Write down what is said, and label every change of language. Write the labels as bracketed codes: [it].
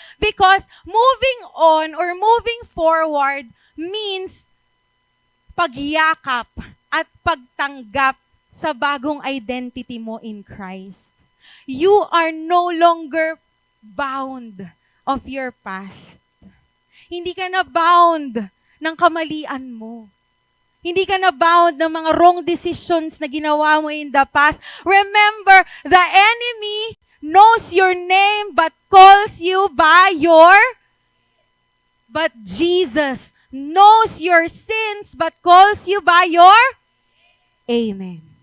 [en] Because moving on or moving forward means [tl] pagyakap at pagtanggap sa bagong identity mo [en] in Christ. You are no longer bound of your past. [tl] Hindi ka na bound ng kamalian mo. Hindi ka na bound ng mga wrong decisions na ginawa mo in the past. [en] Remember, the enemy knows your name but calls you by but Jesus knows your sins but calls you by your Amen.